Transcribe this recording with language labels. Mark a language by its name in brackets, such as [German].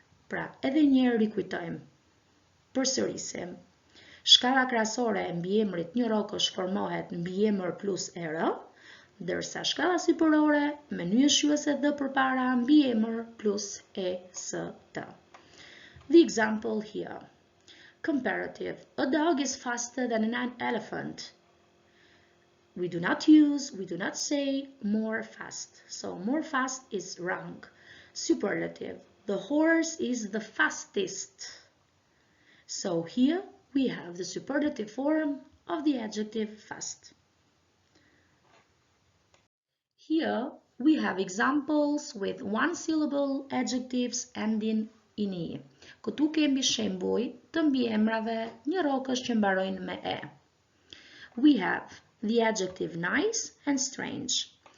[Albanian] Pra, edhe një rikujtojmë. Përsërisim. Shkalla krahasore e mbiemrit njërokësh formohet mbiemër plus erë, ndërsa shkalla sipërore me nyen shuese dhe përpara mbiemër plus est. [English] The example here. Comparative. A dog is faster than an elephant. We do not say more fast. So more fast is wrong. Superlative. The horse is the fastest. So here we have the superlative form of the adjective fast. Here we have examples with one-syllable adjectives ending in e. [Albanian] Këtu kemi shembuj të mbiemrave njërokësh që mbarojnë me e. [English] We have the adjective nice and strange.